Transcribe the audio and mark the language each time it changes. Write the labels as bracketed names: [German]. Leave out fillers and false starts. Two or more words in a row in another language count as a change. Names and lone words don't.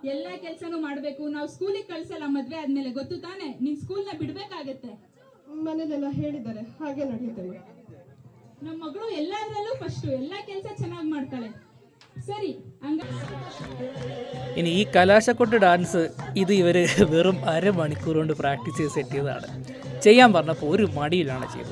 [Kannada] ಎಲ್ಲಾ ಕೆಲಸನೂ ಮಾಡಬೇಕು. ನಾವು ಸ್ಕೂಲಿಗೆ ಕಳ್ಸಲ್ಲ ಮದ್ವೆ ಆದ್ಮೇಲೆ, ಗೊತ್ತು ತಾನೆ? ನೀನ್ ಸ್ಕೂಲ್ನ ಬಿಡ್ಬೇಕಾಗತ್ತೆ. ಮನೇಲೆಲ್ಲ ಹೇಳಿದ್ದಾರೆ, ಹಾಗೆ ನಡೆಯುತ್ತೆ. ನಮ್ಮ ಮಗಳು ಎಲ್ಲಾದ್ರಲ್ಲೂ ಫಸ್ಟ್, ಎಲ್ಲಾ ಕೆಲಸ ಚೆನ್ನಾಗಿ ಮಾಡ್ತಾಳೆ. ಸರಿ, ಹಂಗ [Malayalam] ഇനി ഈ കലാശക്കൊട്ട് ഡാൻസ് ഇത് ഇവർ വെറും അരമണിക്കൂർ കൊണ്ട് പ്രാക്ടീസ് ചെയ്ത് സെറ്റ് ചെയ്തതാണ്. ചെയ്യാൻ പറഞ്ഞപ്പോൾ ഒരു മടിയിലാണ് ചെയ്തത്.